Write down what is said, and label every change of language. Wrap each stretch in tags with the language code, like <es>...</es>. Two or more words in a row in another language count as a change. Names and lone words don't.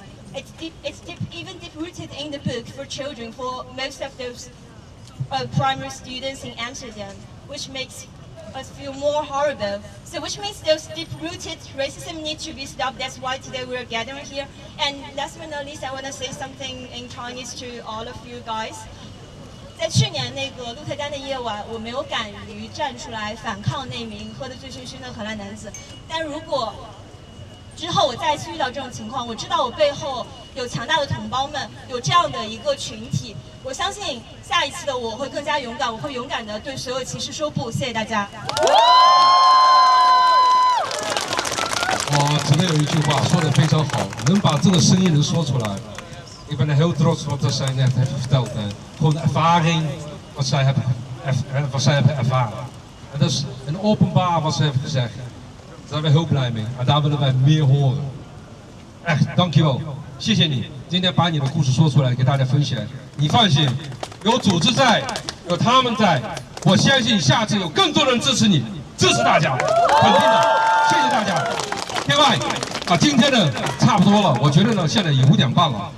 <en>It's even deep-rooted in the book for children, for most of those primary students in Amsterdam, which makes us feel more horrible. So which means those deep-rooted racism need to be stopped. That's why today we're gathering here. And last but not least, I want to say something in Chinese to all of you guys.</en> <zh>在去年那个鹿特丹的夜晚，我没有敢于站出来反抗那名喝得醉醺醺的荷兰男子。但如果之后我再次遇到这种情况，我知道我背后有强大的同胞们，有这样的一个群体，我相信下一次的我会更加勇敢，我会勇敢的对所有歧视说不。谢谢大家。这边有一句话说得非常好，能把这个声音能说出来。</zh> <nl>Ik ben heel trots wat zij net heeft verteld. Gewoon de ervaring wat zij hebben ervaren. En dat is een openbaar wat ze heeft gezegd. Daar zijn we heel blij mee. En daar willen wij meer horen. Echt, dankjewel.</nl> <zh>谢谢你，今天把你的故事说出来，给大家分享。你放心，有组织在，有他们在，我相信下次有更多人支持你，支持大家，肯定的。谢谢大家。另外，今天呢差不多了，我觉得呢现在也5点半了。</zh>